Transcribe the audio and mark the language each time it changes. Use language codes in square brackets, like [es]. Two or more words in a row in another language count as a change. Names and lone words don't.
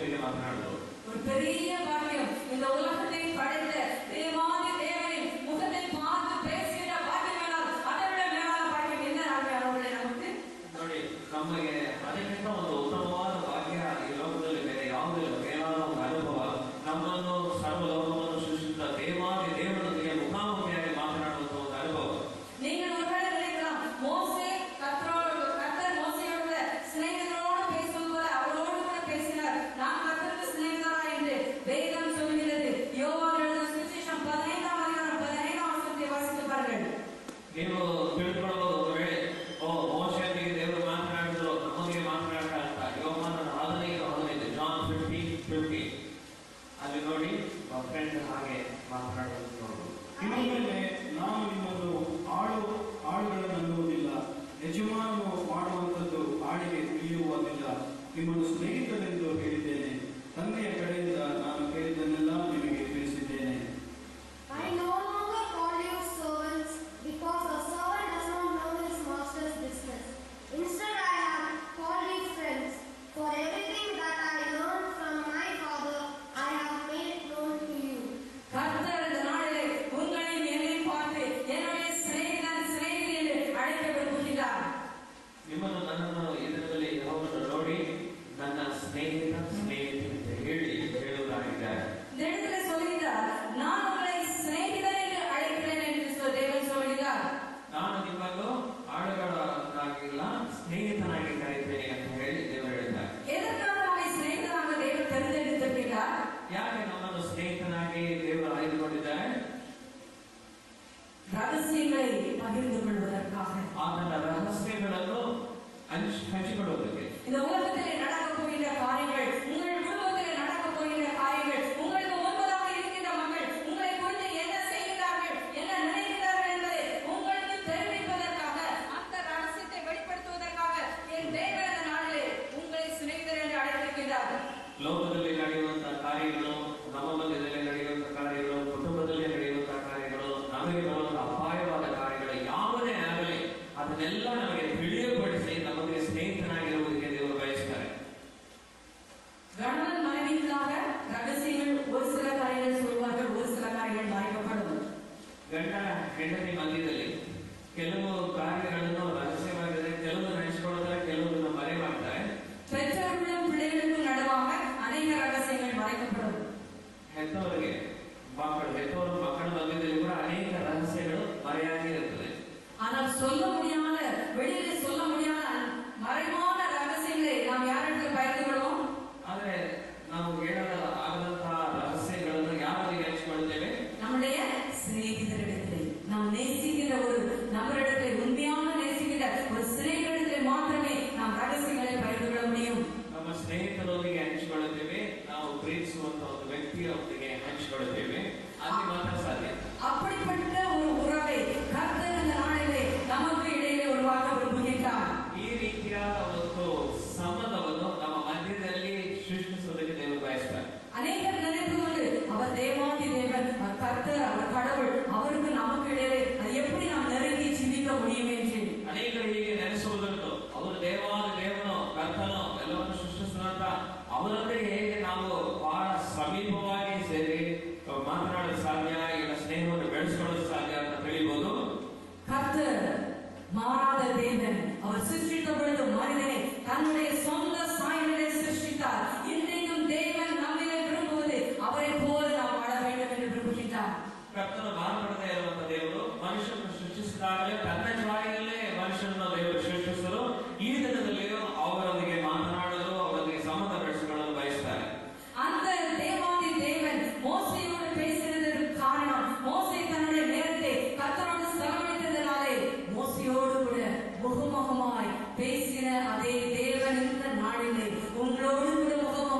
[kn] ಮಾತನಾಡಿದ್ರು. [ta] ஒரு பெரிய பாக்கியம். இந்த உலகத்தை படைத்த தேவாதி தேவனை முகத்தை பார்த்து பேசுகிற பாக்கியம் அதை விட மேலான பாக்கியம் என்ன அவர்களே நமக்கு? [kn] ನೋಡಿ, ನಮಗೆ ಅದಕ್ಕಿಂತ ಒಂದು ಉತ್ತಮವಾದ ಭಾಗ್ಯ ಈ ಲೋಕದಲ್ಲಿ ಬೇರೆ ಯಾವುದಿಲ್ಲ. ಮೇಲಾದ ಒಂದು ಅನುಭವ, ನಮ್ಮನ್ನು ಸರ್ವಲೋಕವನ್ನು ಸೃಷ್ಟಿಸಿದ ದೇವಾದಿ ದೇವರೊಂದಿಗೆ ಮುಖಾಮುಖಿಯಾಗಿ ಮಾತನಾಡುವಂತಹ ಒಂದು ಅನುಭವ. [ta] நீங்கள் ஒருவேளை நினைக்கலாம், மோசே கர்த்தர் மோசேயோட சிநேகிதரோடு பேசும்போது அவரோடு கூட பேசினார், நான் கர்த்தருக்கு சிநேகிதரா என்று வேதம் சொல்கிறது. யோவான் எழுதின சுவிசேஷம் 15ஆம் அதிகாரம் 15ஆம் வசனத்தை வாசித்து பாருங்கள். [kn] ನೀವು ತಿಳ್ಕೊಳ್ಳಬಹುದು, ಒಂದು ವೇಳೆ ಮೋಶೆಯೊಂದಿಗೆ ದೇವರು ಮಾತನಾಡಿದ್ರು, ನಮಗೆ ಮಾತನಾಡ ಅಂತ. ಯೋಹಾನ 15:15 ಜಾನ್ 15:15 ಅಲ್ಲಿ ನೋಡಿ, ಫ್ರೆಂಡ್ ಹಾಗೆ ಮಾತನಾಡುವುದು ನೋಡು. ಇನ್ಮೇಲೆ ನಾನು ನಿಮ್ಮನ್ನು ಆಳುಗಳನ್ನು ಅನ್ನುವುದಿಲ್ಲ, ಯಜಮಾನನು ಮಾಡುವಂಥದ್ದು ಆಳಿಗೆ ತಿಳಿಯುವುದಿಲ್ಲ. ನಿಮ್ಮನ್ನು ಸ್ನೇಹಿತರೆಂದು ಹೇಳಿದ್ದೇನೆ. ತಂದೆಯ ಕಡೆಯಿಂದ ನಾನು ಕೇಳಿದ್ದನ್ನೆಲ್ಲ ನಿಮಗೆ ತಿಳಿಸಿದ್ದೇನೆ. [en] I no longer call you servants, because a servant does not know his master's business. Instead, I have called you friends, for everything that I learned from my Father, I have made known to you. [ta] கர்த்தர் இந்த நாளிலே உங்களையும் என்னையும் பார்த்து என்னுடைய சிநேகிதன் என்று அழைக்க விரும்புகிறார். [kn] ನಿಮ್ಮನ್ನು ನನ್ನನ್ನು ಇದರಲ್ಲಿ ಅವರನ್ನು ನೋಡಿ ನನ್ನ ಸ್ನೇಹಿತ ಅಂತ ಹೇಳುವುದಾಗಿದ್ದಾರೆ. [ta] இந்த இடத்துல சொல்கிறார், நான் உங்களை சிநேகிதன் என்று அழைக்கிறேன் என்று தேவன் சொல்கிறார். [kn] ನಾನು ನಿಮ್ಮನ್ನು ಆಳುಗಳಾಗಿಲ್ಲ, ಸ್ನೇಹಿತನಾಗಿ ಕರೆಯುತ್ತೇನೆ ಅಂತ ಹೇಳಿ ದೇವರು ಹೇಳಿದ್ದಾರೆ. [ta] எதற்காக நம்மை சிநேகிதனாக தேவன் தெரிந்தெடுத்திருக்கிறார்? [kn] ಯಾಕೆ ನಮ್ಮನ್ನು ಸ್ನೇಹಿತನಾಗಿ ದೇವರು ಆಯ್ದುಕೊಂಡಿದ್ದಾರೆ? [ta] ரகசியங்களை பகிர்ந்து கொள்வதற்காக. [kn] ಆತನ ರಹಸ್ಯಗಳನ್ನು ಹಂಚಿಕೊಳ್ಳುವುದಕ್ಕೆ. [ta] இந்த உலகத்திலே நடக்கப் போகின்ற காரியங்கள், உங்கள் குடும்பத்திலே நடக்கப் போகின்ற காரியங்கள், உங்களுக்கு முன்பதாக இருக்கின்ற மக்கள் உங்களை குறித்து என்ன செய்கிறார்கள், என்ன நினைக்கிறார்கள் என்பதை உங்களுக்கு தெரிவிப்பதற்காக, அந்த ரகசியத்தை வெளிப்படுத்துவதற்காக என் தேவன் இந்த நாளிலே உங்களை சிநேகிதர் என்று அழைத்திருக்கிறார். [kn] ಲೋಕದಲ್ಲಿ ನಡೆಯುವಂತಹ ಕಾರ್ಯಗಳು, ನಮ್ಮ ಮಧ್ಯದಲ್ಲಿ ನಡೆಯುವಂತಹ ಕಾರ್ಯಗಳು, ಕುಟುಂಬದಲ್ಲಿ ನಡೆಯುವಂತಹ ಕಾರ್ಯಗಳು, ನಮಗೆ ಬರುವಂತಹ ಅಪಾಯವಾದ ಕಾರ್ಯಗಳು ಯಾವುದೇ ಆಗಲಿ ಅದನ್ನೆಲ್ಲ ನಮಗೆ ತಿಳಿಯಪಡಿಸಿ ನಮಗೆ ಸ್ನೇಹಿತನಾಗಿರುವುದಕ್ಕೆ ದೇವರು ಬಯಸ್ತಾರೆ. [ta] கணவன் மனைவிக்காக ரகசியங்கள், ஒரு சில காரியங்கள் சொல்வார்கள், ஒரு சில காரியங்கள் மறைக்கப்படும். [kn] ಗಂಡ ಹೆಂಡತಿ ಮಧ್ಯದಲ್ಲಿ ಕೆಲವು ಕಾರ್ಯಗಳನ್ನು ರಹಸ್ಯವಾಗಿದೆ, ಕೆಲವು ನಡೆಸಿಕೊಳ್ಳುತ್ತಾರೆ, ಕೆಲವು ಮರೆ ಮಾಡ್ತಾರೆ. [ta] பெற்றோர்களும் பிள்ளைகளுக்கும் நடுவாக அநேக ரகசியங்கள் மறைக்கப்படும். [kn] ಹೆತ್ತವರಿಗೆ ಹೆತ್ತವರು ಮಕ್ಕಳ ಮಧ್ಯದಲ್ಲಿ ಕೂಡ ಅನೇಕ ರಹಸ್ಯಗಳು ಮರೆಯಾಗಿ ಇರುತ್ತದೆ. [ta] ஆனால் சொல்ல முடியாத, வெளியிலே சொல்ல முடியாத மறைவான ரகசியங்களை நாம் யாரிடத்தில் பகிர்ந்து கொள்வோம்? [kn] ಆದರೆ ನಾವು ಹೇಳದ ಆಗದಂತಹ ರಹಸ್ಯಗಳನ್ನು ಯಾರಿಗೆ ಹಂಚಿಕೊಳ್ಳುತ್ತೇವೆ? [ta] நம்முடைய சிநேகிதரிடத்தில். நாம் நேசிக்கிற ஒரு நபரிடத்தில், உண்மையான நேசிக்கிற ஒரு சிநேகிதரிடத்தில் மாத்திரமே நாம் ரகசியங்களை பகிர்ந்து கொள்ள முடியும். [kn] ನಮ್ಮ ಸ್ನೇಹಿತರೊಂದಿಗೆ ಹಂಚಿಕೊಳ್ಳುತ್ತೇವೆ, ನಾವು ಪ್ರೀತಿಸುವಂತಹ ಒಂದು ವ್ಯಕ್ತಿಯೊಂದಿಗೆ ಹಂಚಿಕೊಳ್ಳುತ್ತೇವೆ, ಅಲ್ಲಿ ಮಾತ್ರ ಸಾಧ್ಯ. [ta] அப்படிப்பட்ட ஒரு உறவை கர்த்தர் இந்த நாளிலே நமக்கு இடையிலே உருவாக்க விரும்புகிறார். [kn] ಈ ರೀತಿಯಾದ ಒಂದು ಸಂಬಂಧವನ್ನು ನಮ್ಮ ಮಧ್ಯದಲ್ಲಿ ಸೃಷ್ಟಿಸುವುದಕ್ಕೆ ದೇವರು ಬಯಸ್ತಾರೆ. [ta] அநேகர் நினைத்து கொண்டு அவர் தேவாதி தேவன், அவர் கர்த்தர், அவர் கடவுள், அவருக்கு நமக்கு இடையிலே அது எப்படி நாம் நெருங்கி ஜீவிக்க முடியும் என்று [kn] ಅನೇಕರು ಹೀಗೆ ನೆನೆಸುವುದುಂಟು. ಅವರು ದೇವಾದಿ ದೇವನು, ಕರ್ತನು, ಎಲ್ಲವನ್ನು ಸೃಷ್ಟಿಸಿದಂತ ಅವರೊಂದಿಗೆ ಹೇಗೆ ನಾವು ಬಹಳ ಸಮೀಪವಾಗಿ ಸೇರಿ ಮಾತನಾಡಲು ಸಾಧ್ಯ, ಇಲ್ಲ ಸ್ನೇಹವನ್ನು ಬೆಳೆಸಿಕೊಳ್ಳಲು ಸಾಧ್ಯ ಅಂತ ತಿಳಿಬಹುದು. [ta] கர்த்தர் மாறாத தேவன். அவர் சிருஷ்டித்த பொழுது மனிதனை தன்னுடைய சொந்த சாயலிலே சிருஷ்டித்தார். இன்றைக்கும் தேவன் நம்மிலே விரும்புவது அவரை போல நாம் வாழ வேண்டும் என்று விரும்புகின்றார். [kn] ಕರ್ತನು ಮಾತನಾಡದೇ ಇರುವಂತಹ ದೇವರು ಮನುಷ್ಯನನ್ನು ಸೃಷ್ಟಿಸಿದಾಗಲೇ ತನ್ನ ಛಾಯೆಯಲ್ಲೇ ಮನುಷ್ಯನನ್ನು ದೇವರು ಸೃಷ್ಟಿಸಲು ಈ ದಿನದಲ್ಲಿಯೂ ಅವರೊಂದಿಗೆ ಮಾತನಾಡಲು, ಅವರೊಂದಿಗೆ ಸಂಬಂಧ ಬೆಳೆಸಿಕೊಳ್ಳಲು ಬಯಸ್ತಾರೆ. [ta] அந்த தேவாதி தேவன் மோசேயோடு பேசினதற்கு காரணம், மோசே தன்னுடைய நேரத்தை கர்த்தரோடு செலவழித்ததனாலே மோசேயோடு கூட முகமுகமாய் பேசின அதே தேவன் இந்த நாளிலே உங்களோடு கூட